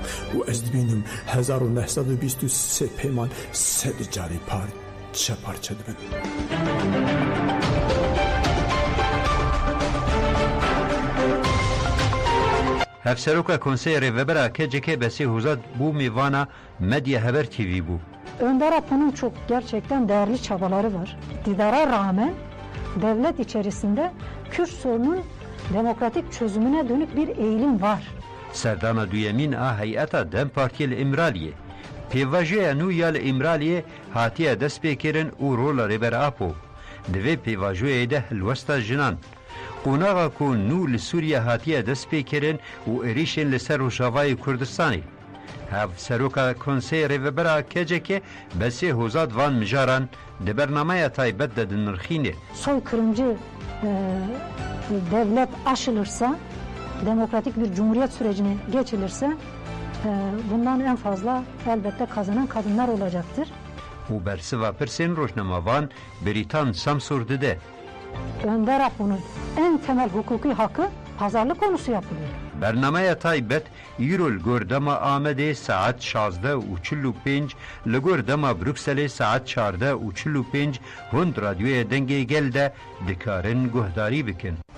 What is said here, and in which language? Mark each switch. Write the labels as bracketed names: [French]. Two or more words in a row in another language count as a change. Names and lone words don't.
[Kurdish] و ez dibînim 1923 pêman sed carî parça dibin. Hevseroka Konseya Rêvebera KCK Besî Hozat bu mîvana Medya Haber TV bu. [Turkish] Önder Apo'nun çok gerçekten değerli çabaları var. İktidara rağmen devlet içerisinde Kürt sorunun demokratik çözümüne dönük bir eğilim var. [Kurdish] Serdana duyemîn a Heyeta Dem Partiya li Îmraliyê. Pêvajoya nû ya li Îmraliyê hatiye destpêkirin û rola Rêbera Apo. Di vê pêvajoyê de hilwesta jinan. Qonaxa ku nû li Sûriye hatiye destpêkirin û êrişên li ser Rojavayê Kurdistanê. Hevseroka Konseya Rêvebera KCK Besî Hozat van mijaran di bernameya taybet de dinirxînê. [Turkish] Soykırımcı devlet aşılırsa, demokratik bir cumhuriyet sürecine geçilirse bundan en fazla elbette kazanan kadınlar olacaktır. [Kurdish] û bersiva pirsên rojnamavan Beritan Samsur dide. [Turkish] Önder Apo'nun en temel hukuki hakkı pazarlık konusu yapılıyor. [Kurdish] Bernameya taybet îrol gordema Amedê saet 16:45 li gordema Brükselê saet 14:45 hûn radyoya dengê gel de dikarin guhdarî bikin.